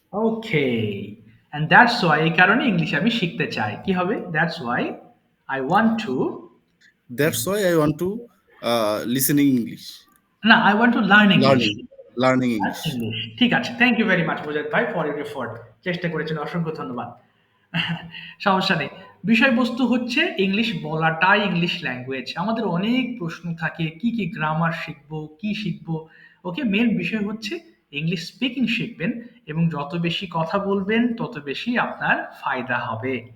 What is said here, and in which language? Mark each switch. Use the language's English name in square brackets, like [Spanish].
[Bangla] Okay, [English] and that's why, [Bangla] এই কারণে English আমি শিখতে চাই। কি হবে? [English] that's why I want to, That's why I want to listening English, [Bangla] না, [English] I want to learn English. learning English. [Bangla] English, ঠিক আছে। [English] Thank you very much Mujad ভাই for your effort. [Bangla] চেষ্টা করেছেন, অসংখ্য ধন্যবাদ। সমস্যা নেই। বিষয়বস্তু হচ্ছে ইংলিশ বলাটাই ইংলিশ ল্যাঙ্গুয়েজ। আমাদের অনেক প্রশ্ন থাকে, কি কি গ্রামার শিখবো, কি শিখবো। ওকে, মেন বিষয় হচ্ছে ইংলিশ স্পিকিং শিখবেন, এবং যত বেশি কথা বলবেন তত বেশি আপনার ফায়দা হবে।